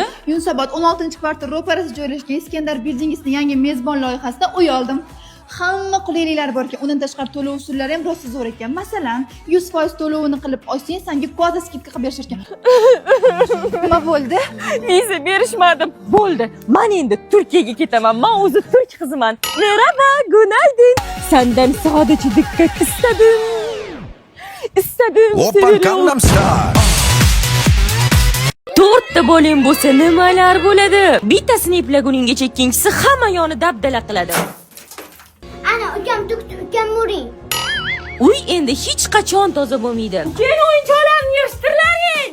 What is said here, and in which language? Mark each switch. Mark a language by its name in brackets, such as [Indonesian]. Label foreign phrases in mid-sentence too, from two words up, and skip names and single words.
[Uzbek] Yunusobod 16-kvartal ro'parasida joylashgan Iskandar Building'ning yangi mezbon loyihasida uy oldim. Hamma qulayliklar bor ekan, undan tashqari to'lov usullari ham rosa zo'r ekan. Masalan, 100% to'lovini qilib olsang, senga [Russian] kvota skidka [Uzbek] qilib berishar ekan. Nima bo'ldi? Viza berishmadi. Bo'ldi. Men endi Turkiyaga ketaman. Men o'zi turk qiziman. [Turkish] Merhaba, günaydın. Senden sadece dikkat istedim. İstedim [Korean] 오빤 강남스타일. [Uzbek] To'rtta bo'ling bo'lsa nimalar bo'ladi? Bittasini eplaguninggacha ikkinchisi hamma yoni dabdala qiladi. Ana ukam tukdi, ukam muring. Uy endi hech qachon toza bo'lmaydi. Keyin o'yinchoqlarni yig'ishtirlaring.